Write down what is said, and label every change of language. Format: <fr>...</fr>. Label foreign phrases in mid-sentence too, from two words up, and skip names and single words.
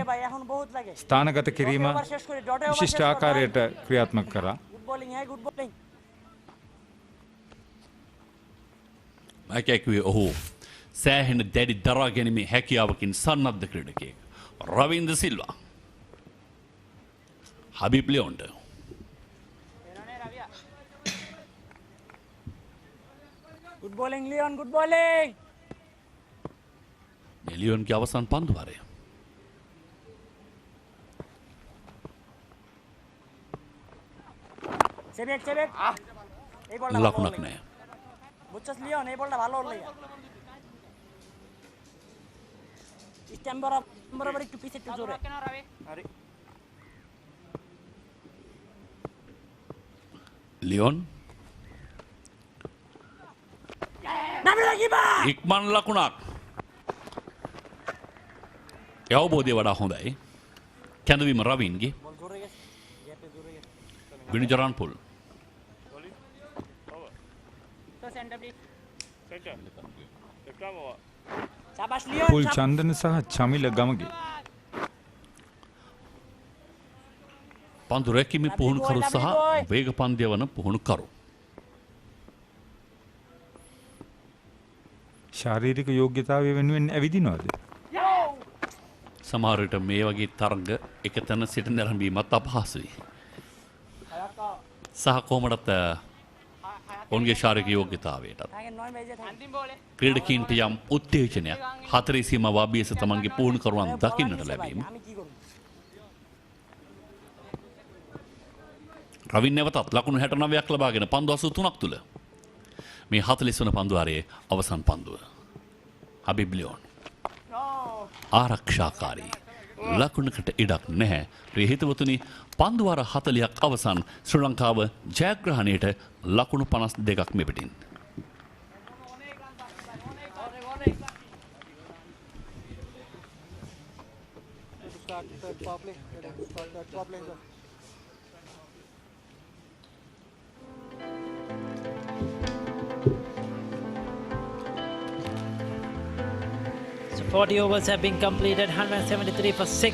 <si>ස්ථානගත කිරීම විශිෂ්ට ආකාරයට ක්‍රියාත්මක කරා. මැකැකුවේ ඔහු සෑහෙන දැඩි දරා ගැනීමේ හැකියාවකින් සන්නද්ධ ක්‍රීඩකයෙක්. රවින්ද්‍ර සිල්වා. හබීබ් ලියොන්ට.</si> <en>Good bowling, Leon. Good bowling.</en> <si>ලියොන්ගේ අවසන් පන්දු වාරය. Sebek, sebek.</si> <bn>এই বলটা</bn> <si>ලකුණක් නැහැ.</si> <bn>বুঝছস লিওন এই বলটা ভালো হলো স্ট্যাম্প বরাবর একটু পিছে একটু জোরে আরে</bn> <si>ලියොන්</si> <bn>নামে লাগিবা</bn> <si>ඉක්මන් ලකුණක්. ඒ අවබෝධය වඩා හොඳයි. කැඳවීම රවින්ගේ.</si> <bn>বল জোরে গেছে গ্যাপে জোরে গেছে</bn> <si>විනුජරන් පුල්.</si> <en>তো center please Center. Left arm over.</en> <bn>শাবাশ লিওন</bn> <si>පුල් චන්දන සහ චමිල ගමගේ පන්දු රැකීමේ පුහුණුකරු සහ වේග පන්දය වන පුහුණුකරු. ශාරීරික යෝග්‍යතාවය වෙනුවෙන් ඇවිදිනවද? සමහර විට මේ වගේ තරඟ එක තැන සිට නැරඹීමත් අපහසුයි. සහ කොහොමදත් ඔවුන්ගේ ශාරීරික යෝග්‍යතාවයටත්</si> <bn>আগে 9 বাজে अंतिम বলে</bn> <si>ක්‍රීඩකීන්ට යම් උත්තේජනයක් හතරේ සීමාව අභියස තමන්ගේ පුහුණුකරුවන් දකින්නට ලැබීම.</si> <bn>আমি কি করব</bn> <si>රවින් නැවතත් ලකුණු 69ක් ලබාගෙන පන්දු 83ක් තුල මේ 40 වන පන්දු වාරයේ අවසන් පන්දුව. හබීබ් ලියොන් ආරක්ෂාකාරී ලකුණකට ඉඩක් නැහැ. ප්‍රිය හිතවතුනි, පන්දු වාර 40ක් අවසන් ශ්‍රී ලංකාව ජයග්‍රහණයට ලකුණු 52ක් මෙපිටින්.</si> <en>Start third power play. Start third power play. So 40 overs have been completed, 173 for 6.</en>